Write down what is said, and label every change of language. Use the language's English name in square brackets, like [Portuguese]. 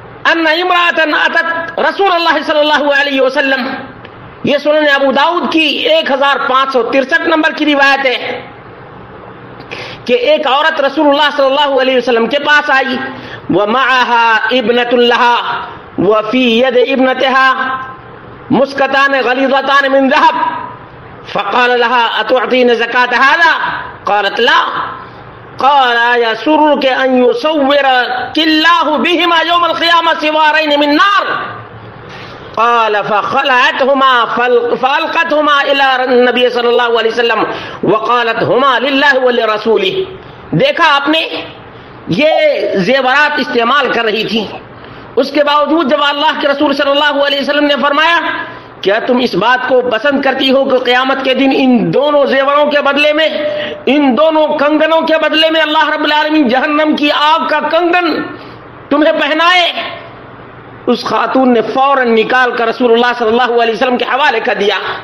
[Arabic] ان امرأۃ اتت رسول اللہ صلی اللہ علیہ وسلم، [Urdu] یہ سنن ابو داؤد کی 1563 نمبر کی روایت ہے کہ ایک عورت رسول اللہ صلی اللہ علیہ وسلم کے پاس آئی، [Arabic] ومعها ابنۃ لها وفي يد ابنتها مسكتان غليظتان من ذهب، فقال لها اتعطين زكاة هذا؟ قالت لا. قال يسرك ان يصورك الله بهما يوم القيامة سوارين من نار؟ قال فخلعتهما فألقتهما إلى النبي صلى الله عليه وسلم وقالت هما لله ولرسوله. [Urdu] دیکھا آپ نے، یہ زیورات استعمال کر رہی تھی، اس کے باوجود جب اللہ کے رسول صلی اللہ علیہ وسلم نے فرمایا کیا تم اس بات کو پسند کرتی ہو کہ قیامت کے دن ان دونوں زیوروں کے بدلے میں، ان دونوں کنگنوں کے بدلے میں اللہ رب العالمین جہنم کی آگ کا کنگن تمہیں پہنائے؟ اس خاتون نے فوراً نکال کر رسول اللہ صلی اللہ علیہ وسلم کے حوالے کر دیا.